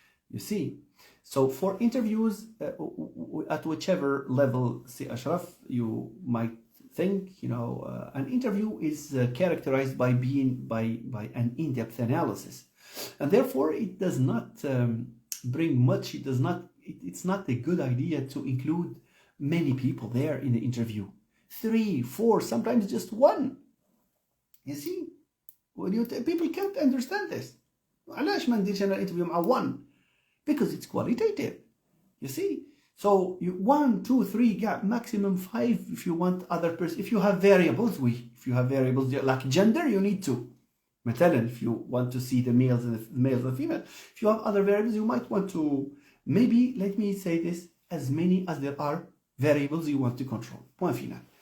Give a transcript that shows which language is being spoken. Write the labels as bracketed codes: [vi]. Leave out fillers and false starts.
[en] You see, so for interviews at whichever level, see Ashraf, you might think, an interview is characterized by being by an in-depth analysis, and therefore it does not bring much. It's not a good idea to include many people there in the interview. 3, 4, sometimes just one. You see, people can't understand this. [ar] علاش ما نديرش انا interview مع one? [en] Because it's qualitative, you see. So you 1, 2, 3 gap, maximum 5 if you want other person. If you have variables, like gender, you need to. مثلا, if you want to see the males and the female, if you have other variables, you might want to, maybe, let me say this, as many as there are variables you want to control. [fr] Point final.